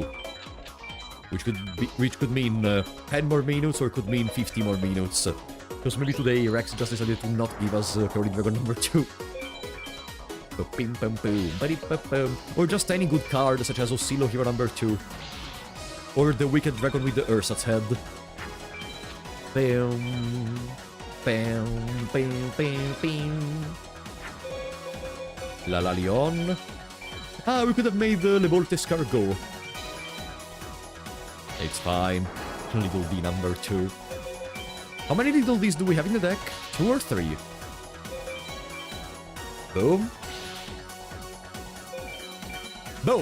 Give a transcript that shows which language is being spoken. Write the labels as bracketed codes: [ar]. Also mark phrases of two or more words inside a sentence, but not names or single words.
[en] Which could mean 10 more minutes or could mean 50 more minutes. Because maybe today Rex just decided to not give us Crawling Dragon number 2. Or just any good card such as Oscillo Hero number 2. Or the Wicked Dragon with the Ursat's head. Bam, bam, bam, bam, bam. Lala Leon. Ah, we could have made the Levolte Escargot. It's fine. Little D number 2. How many Little Ds do we have in the deck? 2 or 3? Boom. Boom!